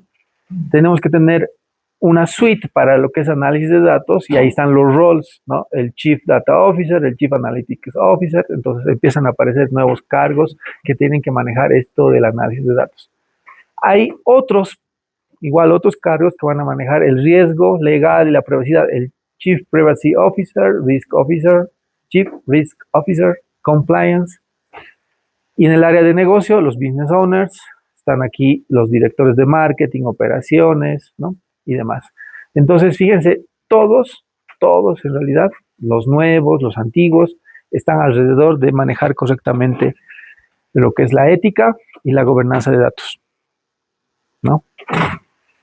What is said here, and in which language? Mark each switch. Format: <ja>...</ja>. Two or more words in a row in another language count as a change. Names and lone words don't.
<es>Tenemos que tener una suite para lo que es análisis de datos y ahí están los roles, ¿no? El</es> <en>Chief Data Officer,</en> <es>el</es> <en>Chief Analytics Officer,</en> <es>entonces empiezan a aparecer nuevos cargos que tienen que manejar esto del análisis de datos. Hay otros cargos que van a manejar el riesgo legal y la privacidad, el</es> <en>Chief Privacy Officer, Risk Officer, Chief Risk Officer, Compliance.</en> <es>Y en el área de negocio, los</es> <en>business owners,</en> <es>están aquí los directores de marketing, operaciones, ¿no?, y demás. Entonces, fíjense, todos en realidad, los nuevos, los antiguos, están alrededor de manejar correctamente lo que es la ética y la gobernanza de datos, ¿no?</es>